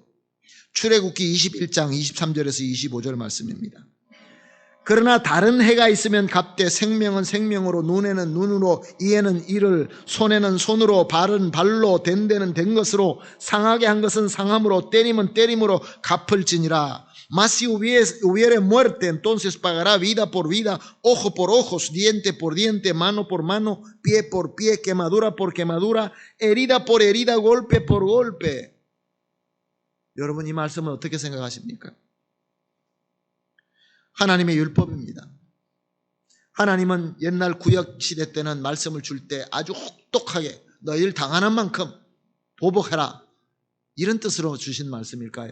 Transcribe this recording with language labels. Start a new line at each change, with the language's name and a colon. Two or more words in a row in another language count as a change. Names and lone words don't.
Korean: 출애굽기 21장 23절에서 25절 말씀입니다. 그러나 다른 해가 있으면 갑되 생명은 생명으로, 눈에는 눈으로, 이에는 이를, 손에는 손으로, 발은 발로, 된 데는 된 것으로, 상하게 한 것은 상함으로, 때림은 때림으로 갚을지니라.
Spanish: Mas si hubiere muerte, entonces pagará vida por vida, ojo por ojos, diente por diente, mano por mano, pie por pie, quemadura por quemadura, herida por herida, golpe por golpe.
Korean: 여러분, 이 말씀은 어떻게 생각하십니까? 하나님의 율법입니다. 하나님은 옛날 구약 시대 때는 말씀을 줄 때 아주 혹독하게 너희를 당하는 만큼 보복해라, 이런 뜻으로 주신 말씀일까요?